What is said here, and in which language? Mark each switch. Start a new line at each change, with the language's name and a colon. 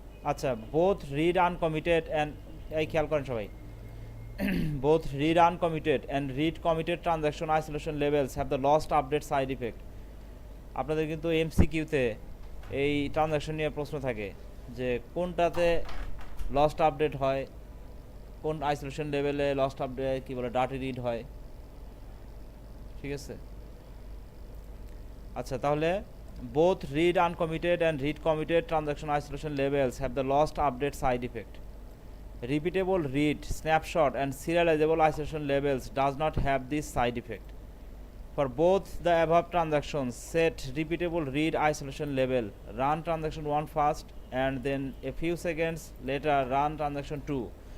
Bangla: আচ্ছা,
English: both read uncommitted and,
Bangla: এই খেয়াল করেন সবাই,
English: both read uncommitted and read committed transaction isolation levels have the lost update side effect.
Bangla: আপনাদের কিন্তু এমসিকিউতে এই ট্রানজাকশন নিয়ে প্রশ্ন থাকে যে কোনটাতে লস্ট আপডেট হয়, কোন আইসোলেশন লেভেলে লস্ট আপডেট কি বলে ডাটি রিড হয়। ঠিক আছে। আচ্ছা, তাহলে
English: both read uncommitted and read committed transaction isolation labels have the lost update side effect. Repeatable read, snapshot and serializable isolation labels does not have this side effect. For both the above transactions, set repeatable read isolation label, run transaction 1 first and then a few seconds later run transaction 2.